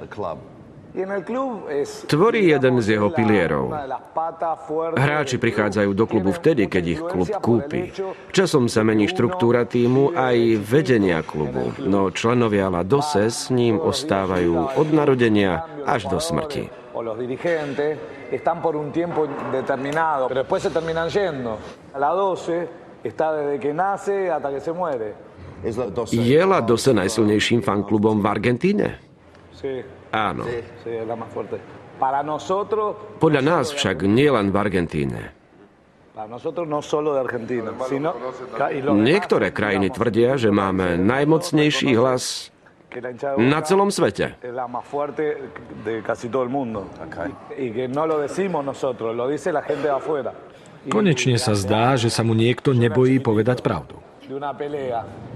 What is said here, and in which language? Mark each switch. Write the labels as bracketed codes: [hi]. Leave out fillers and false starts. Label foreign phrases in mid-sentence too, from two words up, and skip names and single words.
[sk] Tvorí jeden z jeho pilierov. Hráči prichádzajú do klubu vtedy, keď ich klub kúpi. Časom sa mení štruktúra tímu aj vedenia klubu, no členovia La Doce s ním ostávajú od narodenia až do smrti. [es] Están por un tiempo determinado, pero después se terminan yendo. La Doce está desde que nace hasta que se muere. [sk] Je La Doce najsilnejším fanklubom v Argentíne? [es] Sí. [sk] Áno. [es] Sí, es la más fuerte. Para nosotros... [sk] Podľa nás však nie len v Argentíne. [es] Para nosotros no solo de Argentina, sino... [sk] Niektoré krajiny tvrdia, že máme najmocnejší hlas na celom svete. Konečne sa zdá, že sa mu niekto nebojí povedať pravdu.